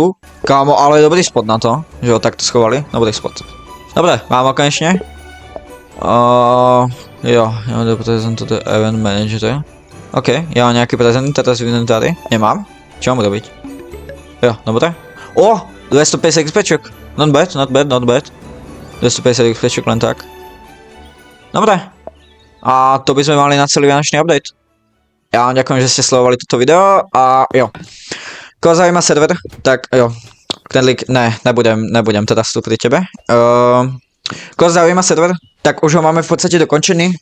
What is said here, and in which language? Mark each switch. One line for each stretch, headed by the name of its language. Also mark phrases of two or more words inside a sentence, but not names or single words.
Slovak: Kámo, ale dobrý spot na to, že ho takto schovali. Dobrý spot. Dobre, mám ho konečne. Jo, ja mám prezent, toto je
English: event manager.
Slovak: OK, ja mám nejaký prezent teraz v inventári. Nemám. Čo mám robiť? Jo, dobre. O, 250 XPčok.
English: Not bad, not bad, not bad.
Slovak: 250 XPčok len tak. Dobre. A to by sme mali na celý vianočný update. Ja vám ďakujem, že ste sledovali toto video a jo. Koho zaujíma server, tak jo. Ten link, nebudem teda vstúpiť tebe. Koho zaujíma server, tak už ho máme v podstate dokončený.